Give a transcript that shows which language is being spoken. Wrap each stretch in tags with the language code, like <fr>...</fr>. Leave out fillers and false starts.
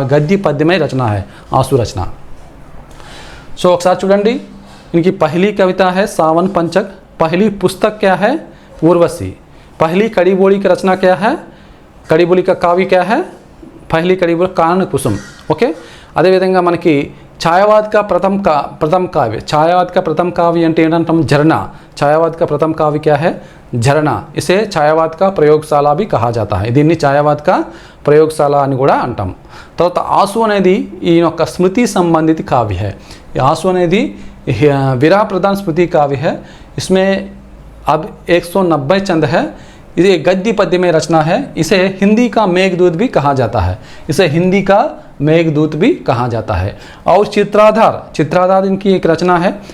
<te>గద్య పద్యమై రచన है ఆసు రచన. సో ఒకసారి చూడండి.</te> <hi>इनकी पहली कविता है सावन पंचक. पहली पुस्तक क्या है? उर्वशी. पहली कड़ी बोली की रचना क्या है? कड़ी बोली का काव्य क्या है? पहली कड़ी बोली कानन कुसुम. ओके.</hi> <te>అదేవిధంగా మనకి</te> <hi>छायावाद का प्रथम काव्य. छायावाद का प्रथम काव्य</hi> <te>అంటే ఏంటంటాం?</te> <hi>झरना. छायावाद का प्रथम काव्य क्या है? झरना. इसे छायावाद का प्रयोगशाला भी कहा जाता है.</hi> <te>దీన్ని</te> <hi>छायावाद का प्रयोगशाला</hi> <te>అని కూడా అంటాం. తర్వాత ఆసు అనేది ఈ యొక్క స్మృతి సంబంధిత काव्य है. ఆసు అనేది</te> <hi>विरा प्रधान स्मृति काव्य है. इसमें अब 190 चंद है. ये गद्य पद्य में रचना है. इसे हिंदी का मेघदूत भी कहा जाता है. इसे हिंदी का मेघदूत भी कहा जाता है. और चित्राधार इनकी एक रचना है.</hi>